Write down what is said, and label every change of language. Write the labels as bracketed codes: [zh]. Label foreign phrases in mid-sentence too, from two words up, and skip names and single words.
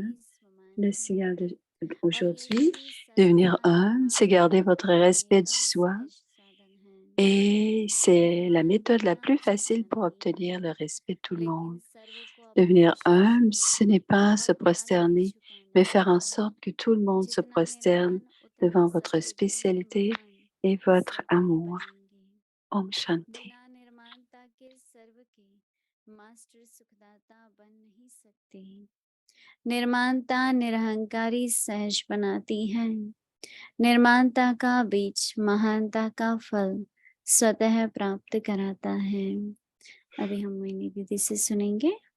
[fr] Le signal d'aujourd'hui, devenir humble, c'est garder votre respect du soi et c'est la méthode la plus facile pour obtenir le respect de tout le monde. Devenir humble, ce n'est pas se prosterner, mais faire en sorte que tout le monde se prosterne devant votre spécialité et votre amour. [hi] ॐ शान्ति. निर्माणता निरहंकारी सहज बनाती है। निर्माणता का बीज महानता का फल स्वतः प्राप्त कराता है। अभी हम मोहिनी दीदी से सुनेंगे।